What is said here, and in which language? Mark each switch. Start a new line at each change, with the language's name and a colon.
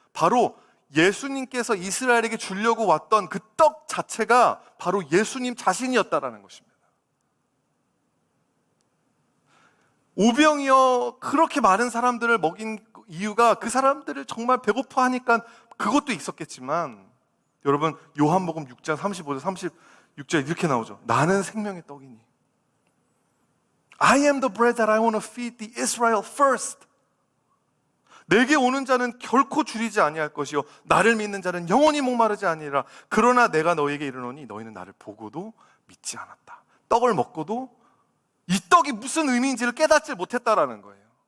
Korean: 바로 예수님께서 이스라엘에게 주려고 왔던 그 떡 자체가 바로 예수님 자신이었다라는 것입니다. 오병이어 그렇게 많은 사람들을 먹인 이유가 그 사람들을 정말 배고파하니까 그것도 있었겠지만, 여러분, 요한복음 6장 35절 36절 이렇게 나오죠. 나는 생명의 떡이니
English: I am the bread that I want to feed the Israel first.
Korean: 내게 오는 자는 결코 줄이지 아니할 것이요 나를 믿는 자는 영원히 목마르지 아니라. 그러나 내가 너에게 이르노니 너희는 나를 보고도 믿지 않았다. 떡을 먹고도 이 떡이 무슨 의미인지를 깨닫지 못했다라는 거예요.